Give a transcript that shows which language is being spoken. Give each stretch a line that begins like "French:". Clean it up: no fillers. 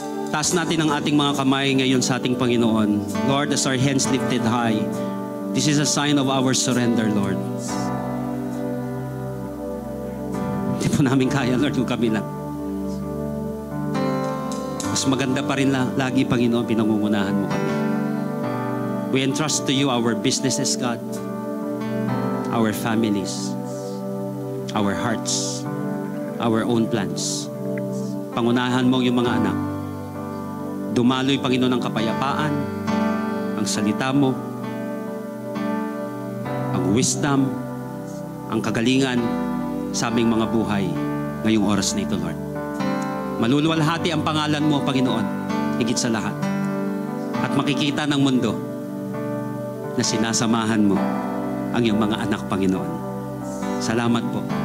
Filipino: Taas natin ang ating mga kamay ngayon sa ating Panginoon.
English: Lord, as our hands lifted high, this is a sign of our surrender, Lord.
Filipino: Hindi po namin kaya, Lord, kung kami lang. Mas maganda pa rin lagi, Panginoon, pinangungunahan mo kami.
English: We entrust to you our businesses, God, our families, our hearts, our own plans.
Filipino: Pangunahan mo yung mga anak. Dumaloy, Panginoon, ang kapayapaan, ang salita mo, ang wisdom, ang kagalingan sa aming mga buhay ngayong oras na ito, Lord. Maluluwalhati ang pangalan mo, Panginoon, higit sa lahat. At makikita ng mundo na sinasamahan mo ang iyong mga anak, Panginoon. Salamat po.